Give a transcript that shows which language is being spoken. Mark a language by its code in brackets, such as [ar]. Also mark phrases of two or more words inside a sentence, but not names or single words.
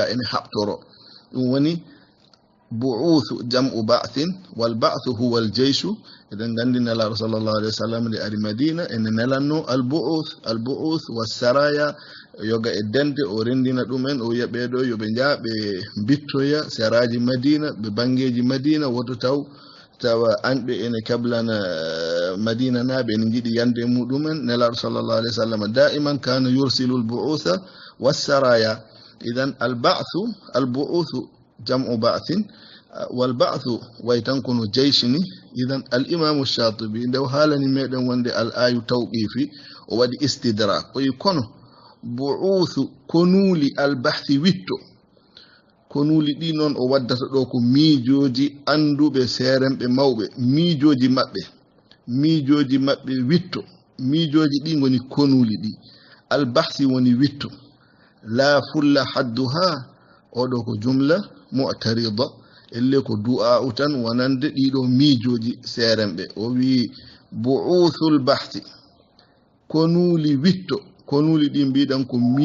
[ff] ene haɓtoro ɗum woni [ar] بعوث جمع بعث والبعث هو الجيش [ff] eɗen gandi nelaɗo [ar] صلى الله عليه وسلم [ff] nde ari madina ene nelanno [ar] البعوث والسرايا [ff] yoga e dente o rendina ɗumen o wiya ɓeɗo yoɓe jaa ɓe bittoya seraji madina ɓe bangeji madina woto tawa anɓe ene kablana madina naɓe ene jiiɗi yande muɗumen nelaɗo [ar] صلى الله عليه وسلم دائما كان يرسل البعوث والسرايا إذن البعوث جمع بعث والبعث [ff] tan kono jeyshini idan al imamu shatibi ndew haalani meɗen wonde [ar] الآي توقيفي [ff] o waɗi istidrak o yi kono bu'uthu konuli al bahthi witto konuli ɗi noon o waddata ɗo ko miijoji anduɓe seremɓe mawɓe miijoji maɓɓe witto miijoji ɗi goni konuli ɗi al bahthi woni witto [ar] لا فل حدها [ff] oɗo ko [ar] جملة معترضة [ff] elle ko du'a utan wonande ɗiɗo miijoji seremɓe o wi [ar] بعوث البحث [ff] konuli witto konuli ɗi mbiɗan ko